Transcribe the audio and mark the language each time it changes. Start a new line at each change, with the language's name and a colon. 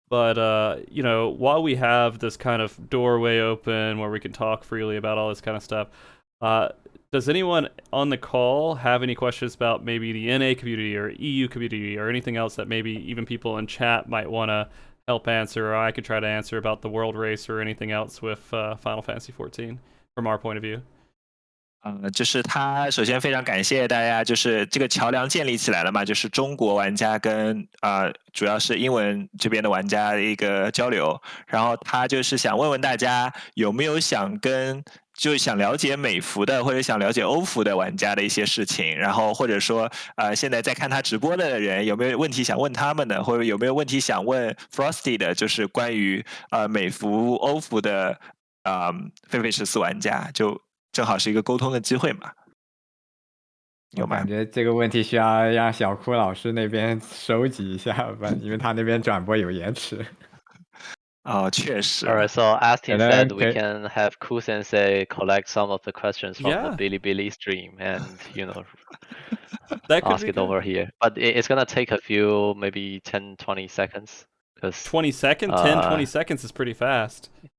English: But while we have this kind of doorway open where we can talk freely about all this kind of stuff, does anyone on the call have any questions about maybe the NA community or EU community or anything else that maybe even people in chat might want to help answer, or I could try to answer about the world race or anything else with Final Fantasy XIV from our point of view?
Chinese: 就是他首先非常感谢大家，就是这个桥梁建立起来了嘛，就是中国玩家跟主要是英文这边的玩家的一个交流。然后他就是想问问大家有没有想了解美服的或者想了解欧服的玩家的一些事情，然后或者说现在在看他直播的人有没有问题想问他们的，或者有没有问题想问 Frosty 的，就是关于美服欧服的FFXIV玩家，就正好是一个沟通的机会嘛。有吗？感觉这个问题需要让小哭老师那边收集一下吧，因为他那边转播有延迟。确实。
English: Alright, so as Tim said, we can have Ku Sensei collect some of the questions from the Bilibili stream and ask it over here. But it's gonna take a few, maybe 10-20 seconds. 20 seconds? 10-20 seconds is pretty fast.